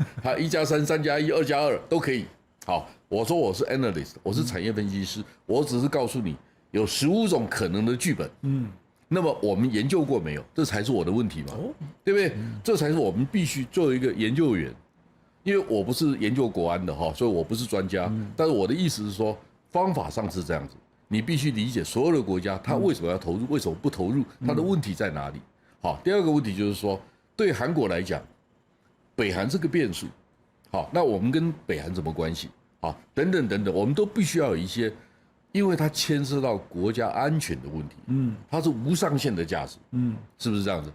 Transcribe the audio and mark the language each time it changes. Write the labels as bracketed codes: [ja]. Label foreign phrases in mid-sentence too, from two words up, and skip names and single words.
[zh] 還1+3、3+1、2+2都可以。好，我說我是 analyst， 我是產業分析師，我只是告訴你有15種可能的劇本。那麼我們研究過沒有？這才是我的問題嘛，對不對？這才是我們必須作為一個研究員，因為我不是研究國安的哈，所以我不是專家。但是我的意思是說，方法上是這樣子，你必須理解所有的國家，它為什麼要投入，為什麼不投入，它的問題在哪裡？好，第二個問題就是說，對韓國來講，北韓是個變數。好，那我們跟北韓什麼關係？好，等等等等，我們都必須要有一些。因為它牽涉到國家安全的問題，它是無上限的價值，是不是這樣子？